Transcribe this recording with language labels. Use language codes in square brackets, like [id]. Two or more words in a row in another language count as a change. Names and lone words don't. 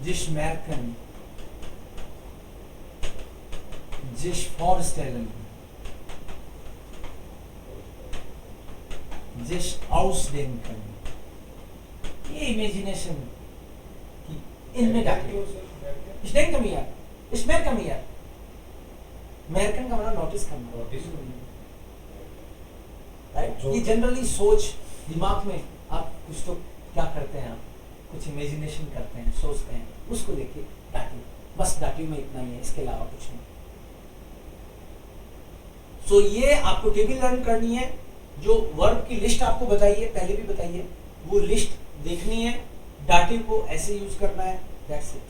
[de] sich merken, sich vorstellen, sich ausdenken, [hi] ये इमेजिनेशन की इनमें डाटिव। [de] Ich denke mir, ich merke mir. [hi] Merken का मतलब नोटिस करना, राइट। ये जनरली सोच दिमाग में आप कुछ तो क्या करते हैं, आप कुछ इमेजिनेशन करते हैं, सोचते हैं, उसको लेके डाटिव, बस डाटिव में इतना ही है, इसके अलावा कुछ नहीं। सो ये आपको टेबल लर्न करनी है, जो वर्ब की लिस्ट आपको बताई है, पहले भी बताई है, वो लिस्ट देखनी है, डाटिव को ऐसे यूज करना है, [en] that's it.